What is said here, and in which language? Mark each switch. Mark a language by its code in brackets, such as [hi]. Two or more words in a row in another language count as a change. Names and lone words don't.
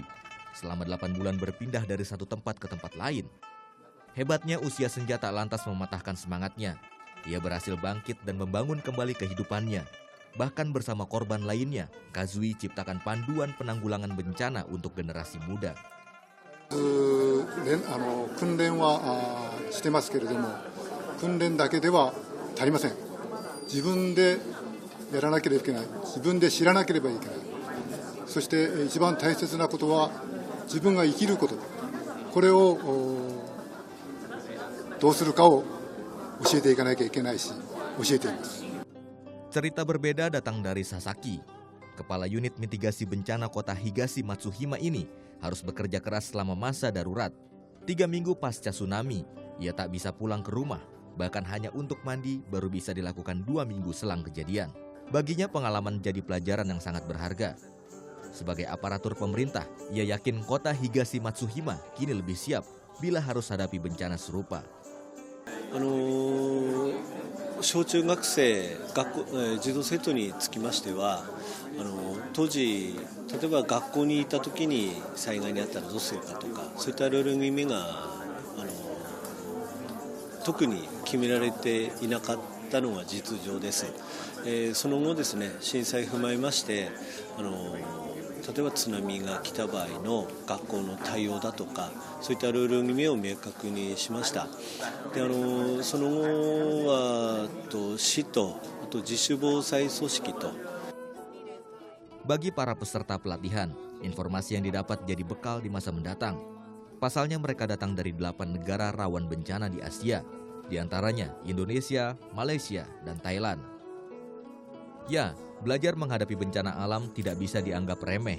[id] Selama 8 bulan berpindah dari satu tempat ke tempat lain. Hebatnya usia senja tak lantas mematahkan semangatnya. Ia berhasil bangkit dan membangun kembali kehidupannya. Bahkan bersama korban lainnya, Kazui ciptakan panduan penanggulangan bencana untuk generasi muda. [ja] 訓練はしてますけれども、訓練だけでは足りません。自分でやらなければいけない。自分で知らなければいけない。そして一番大切なことは自分が生きること。これをどうするかを教えていかなきゃいけないし、教えています。 [id] Cerita berbeda datang dari Sasaki. Kepala unit mitigasi bencana kota Higashi Matsuhima ini harus bekerja keras selama masa darurat. 3 minggu pasca tsunami, ia tak bisa pulang ke rumah. Bahkan hanya untuk mandi baru bisa dilakukan 2 minggu selang kejadian. Baginya pengalaman jadi pelajaran yang sangat berharga. Sebagai aparatur pemerintah, ia yakin kota Higashi Matsuhima kini lebih siap bila harus hadapi bencana serupa. [ja] 小中学生児童生徒につきましては当時例えば学校にいた時に災害にあったらどうするかとかそういったルール決めが特に決められていなかったのが実情です。その後ですね、震災踏まえまして例えば津波が来た場合の学校の対応だとかそういったルール決めを明確にしました。でその後は市とあと自主防災組織と [id] Bagi para peserta pelatihan, informasi yang didapat jadi bekal di masa mendatang. Pasalnya mereka datang dari 8 negara rawan bencana di Asia, di antaranya Indonesia, Malaysia, dan Thailand. Ya, belajar menghadapi bencana alam tidak bisa dianggap remeh.